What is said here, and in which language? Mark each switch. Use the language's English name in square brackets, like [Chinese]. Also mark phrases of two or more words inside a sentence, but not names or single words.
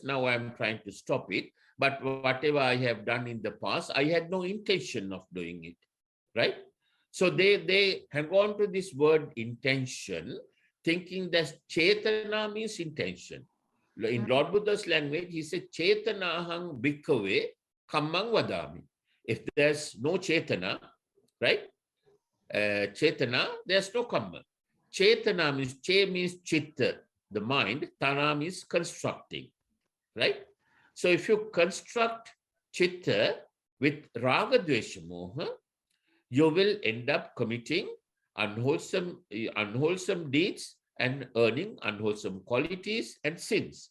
[English] Now I'm trying to stop it. But whatever I have done in the past, I had no intention of doing it. Right? So they hang on to this word intention, thinking that Chetana means intention. In Lord Buddha's language, he said, [Pali] Chetanahang bhikkhave kammang vadami. [English] If there's no Chetana, right? Chetana, there's no kamma. Chetana means, che means chitta, the mind, tana means constructing, right? So if you construct chitta with [Sanskrit] raga dvesha moha, [English] you will end up committing unwholesome deeds and earning unwholesome qualities and sins.